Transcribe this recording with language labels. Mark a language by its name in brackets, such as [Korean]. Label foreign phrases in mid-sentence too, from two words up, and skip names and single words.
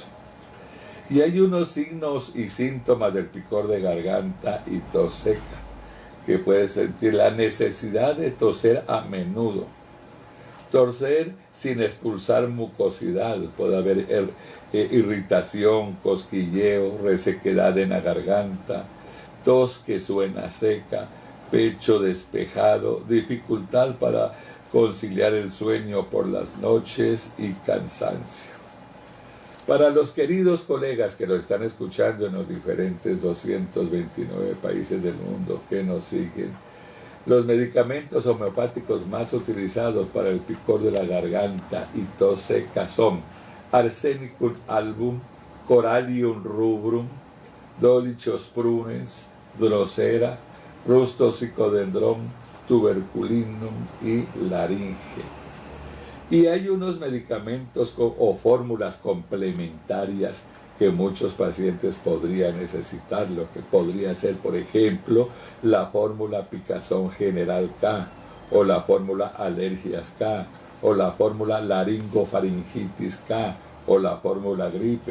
[Spanish] Y hay unos signos y síntomas del picor de garganta y tos seca, que puede sentir la necesidad de toser a menudo, toser sin expulsar mucosidad, puede haber irritación, cosquilleo, resequedad en la garganta, tos que suena seca, pecho despejado, dificultad para conciliar el sueño por las noches y cansancio. Para los queridos colegas que lo están escuchando en los diferentes 229 países del mundo que nos siguen, los medicamentos homeopáticos más utilizados para el picor de la garganta y tos seca son Arsenicum album, Corallium rubrum, Dolichos prunens, Drosera, Rustosicodendron, Tuberculinum y Laringe. Y hay unos medicamentos o fórmulas complementarias que muchos pacientes podrían necesitar, lo que podría ser, por ejemplo, la fórmula picazón general K, o la fórmula alergias K, o la fórmula laringofaringitis K, o la fórmula gripe,